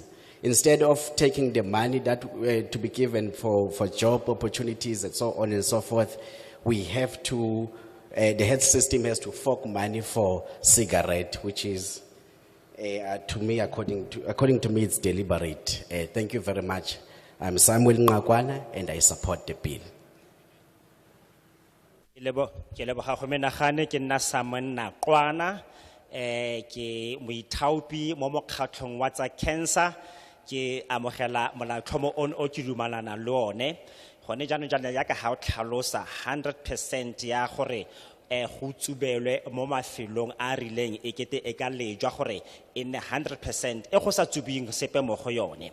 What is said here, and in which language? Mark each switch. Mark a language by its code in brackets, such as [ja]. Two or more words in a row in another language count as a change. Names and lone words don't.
[en] Instead of taking the money that to be given for job opportunities and so on and so forth, we have to, the health system has to fork money for cigarette, which is, to me, according to me, it's deliberate. Thank you very much. I'm Samuel Ngakwana, and I support the bill. [tn] Ke leboga go menagane ke nna Samuel Ngakwana, ke moithaopi mo mokgatlhong wa tsa cancer. Ke amogela molaotlhomo ono o ke dumalana le one. Gone jaanong ya ka ha o tlhalosa 100% ya gore go tsubelwe mo mafelong a rileng ekete e ka lejwa gore e nne 100% e go sa tsubing sepe mo go yone.